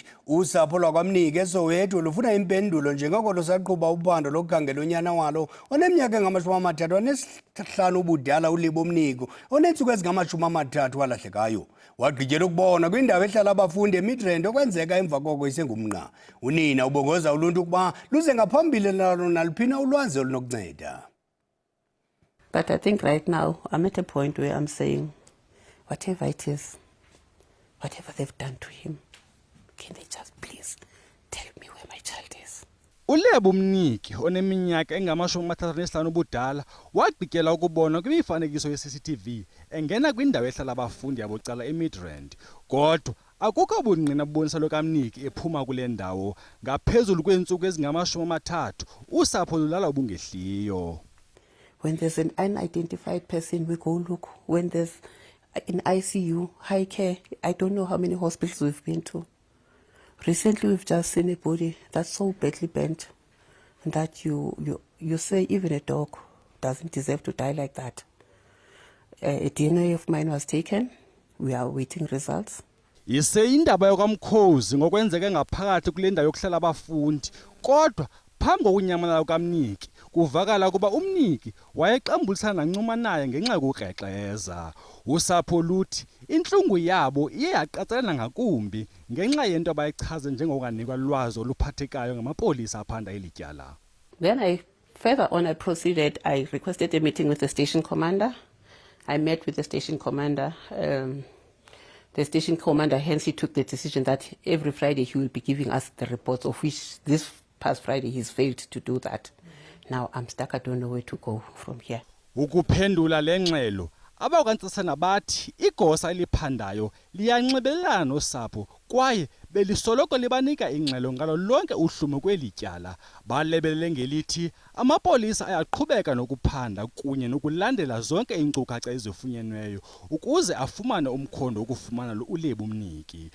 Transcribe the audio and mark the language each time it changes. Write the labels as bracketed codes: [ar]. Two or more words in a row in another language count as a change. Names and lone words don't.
[xh] Usapho lwakwamnike eSoweto lufuna impendulo njengoko lusaqhuba uphando lokukhangela unyana walo oneminyaka engama-35 ubudala uLebo Mniko onentsuku ezingama-30 walahlekayo. Wagqityela ukubona kwindawo ehlala abafundi eMidrand okwenzeka emva koko isengumnqa. Unina ubongoza uluntu ukuba luze ngaphambili nalo naluphina ulwazi olunokunceda. [en] But I think right now I'm at a point where I'm saying whatever it is, whatever they've done to him, can they just please tell me where my child is? [xh] uLebo Mniki oneminyaka engama-35 ubudala wagqityela ukubona kwimifanekiso ye-CCTV engena kwindawo ehlala abafundi yabucala eMidrand. Kodwa akukho bungqina bubonisa lokaMniki ephuma kule ndawo ngaphezulu kweentsuku ezingama-30 usapho lulala ubungehliyo. [en] When there's an unidentified person, we go look. When there's in ICU, high care, I don't know how many hospitals we've been to. Recently, we've just seen a body that's so badly bent, and that you say even a dog doesn't deserve to die like that. A DNA of mine was taken. We are waiting results. [xh] Ise indaba yokaMkhozi ngokwenzeke ngaphakathi kule ndawo yokuhlala abafundi, kodwa phambi kokunyamalala kukaMniki kuvakala kuba umniki wayeqambulisana nancuma naye ngenxa yokukrexeza. Usapho luthi inhlungu yabo iye yaqatshelana ngakumbi ngenxa yento abayichaze njengokunganikwa lwazi oluphathekayo ngamapolisa aphanda elityala. [en] Then I further on I proceeded, I requested a meeting with the station commander. I met with the station commander. The station commander, hence he took the decision that every Friday he will be giving us the reports, of which this past Friday he's failed to do that. Now I'm stuck, I don't know where to go from here. [xh] Ukuphendula le ngxelo, abakwantsasana bathi igosa eliphandayo liyanxibelelana nosapho kwaye belisoloko libanika ingxelo ngalo lonke uhlumo kwelityala. Balebelele ngelithi amapolisa ayaqhubeka nokuphanda kunye nokulandela zonke iinkcukacha ezifunyenweyo ukuze afumane umkhondo wokufumana uLebo umniki.